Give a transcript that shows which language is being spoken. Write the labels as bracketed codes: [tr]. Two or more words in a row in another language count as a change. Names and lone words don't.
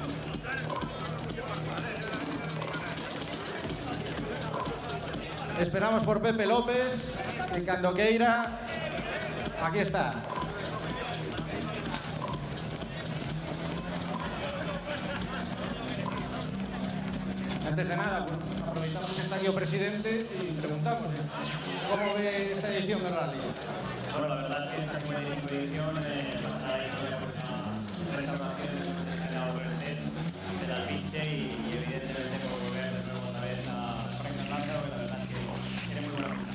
[gl] Esperamos por Pepe López, en cando queira, aquí está. Antes de nada, pues, aproveitamos que está aquí o presidente y preguntamos [es] ¿cómo ve esta edición del rally? Bueno, la verdad es que esta edición pasará la historia por las restauraciones que se han dado a crecer del Albiche y evidentemente por volver de nuevo otra vez a Parque San Lázaro, que la verdad es que tiene muy buena pinta.